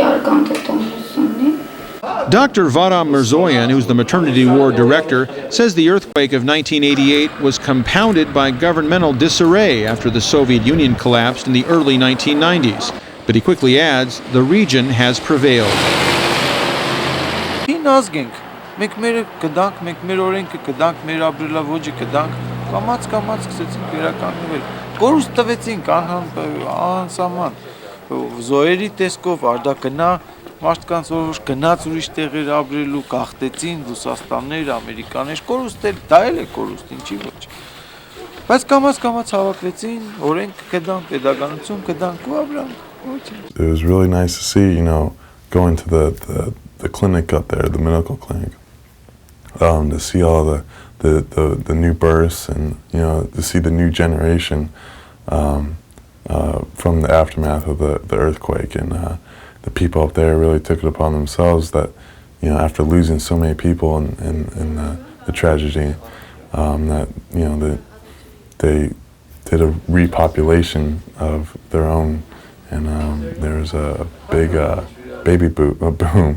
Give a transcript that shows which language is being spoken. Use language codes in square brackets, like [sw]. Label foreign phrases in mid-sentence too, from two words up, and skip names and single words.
[en] Dr. Peter Musurlian, who's the maternity ward director, says the earthquake of 1988 was compounded by governmental disarray after the Soviet Union collapsed in the early 1990s. But he quickly adds, the region has prevailed. [hy] Մենք մեր կդանք, մենք մեր օրենքը կդանք, մեր ապրելավոճը կդանք, կամաց սկսեցինք վերականգնվել։ Կորուստ տվեցինք անսահման, զոհերի տեսքով, արդակնա, մարդկանց որ գնաց ուրիշ տեղեր ապրելու, կախտեցին Ռուսաստաններ, Ամերիկաներ, կորուստ դա էլ է կորուստ, ինչի ոչ։ Բայց կամաց հավաքվեցին, օրենք կդանք, պետականություն կդանք ու ապրանք։ [en] It was really nice to see, going to the clinic up there, the medical clinic. To see all the new births and to see the new generation from the aftermath of the earthquake, and the people up there really took it upon themselves that after losing so many people in the tragedy, that they did a repopulation of their own, and there was a big baby boom.